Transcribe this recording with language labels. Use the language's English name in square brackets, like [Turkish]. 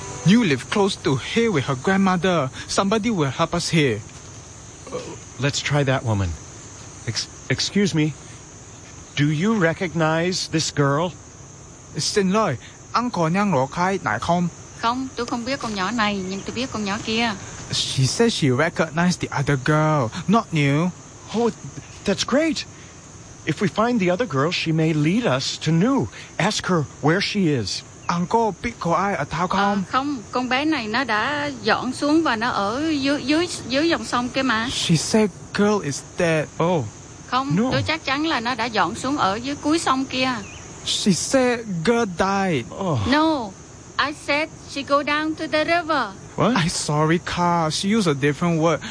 [English] You live close to here with her grandmother. Somebody will help us here. Let's try that woman. Excuse me. Do you recognize this girl? [Vietnamese] Xin lỗi, anh có nhận lộ khai này không? Không, tôi không biết con nhỏ này, nhưng tôi biết con nhỏ kia. [English] She says she recognized the other girl, not you. Oh, that's great. If we find the other girl, she may lead us to Nu. Ask her where she is. [Vietnamese] Anh có biết có ai ở Thao không? Không, con bé này nó đã dọn xuống và nó ở dưới dòng sông kia mà. [English] She said girl is dead. Oh. [Vietnamese] Không, [English] no. [Vietnamese] Tôi chắc chắn là nó đã dọn xuống ở dưới cuối sông kia. [English] She said girl died. Oh. No, I said she go down to the river. What? I'm sorry, Carl. She used a different word.